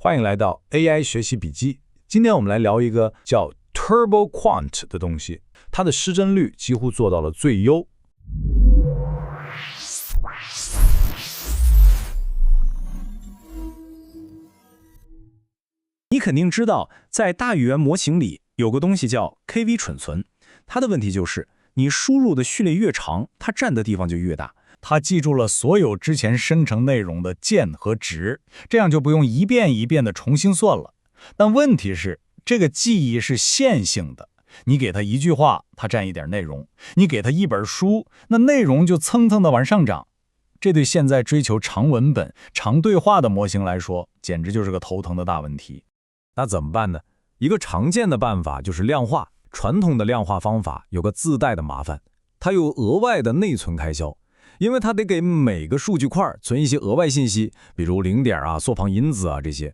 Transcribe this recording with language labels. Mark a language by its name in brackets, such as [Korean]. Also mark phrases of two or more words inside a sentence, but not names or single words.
[Chinese] 歡迎來到 AI 學習筆記。今天我們來聊一個叫 TurboQuant 的東西，它的失真率幾乎做到了最優。你肯定知道，在大語言模型裡有個東西叫 KV 蠢存，它的問題就是你輸入的序列越長，它占的地方就越大。它記住了所有之前生成內容的鍵和值，這樣就不用一遍一遍的重新算了。但問題是，這個記憶是線性的，你給它一句話，它占一點內容；你給它一本書，那內容就蹭蹭的往上漲。這對現在追求長文本、長對話的模型來說，簡直就是個頭疼的大問題。那怎麼辦呢？一個常見的辦法就是量化。傳統的量化方法有個自帶的麻煩，它有額外的內存開銷，因為它得給每個數據塊存一些額外信息，比如零點啊、縮旁因子啊這些。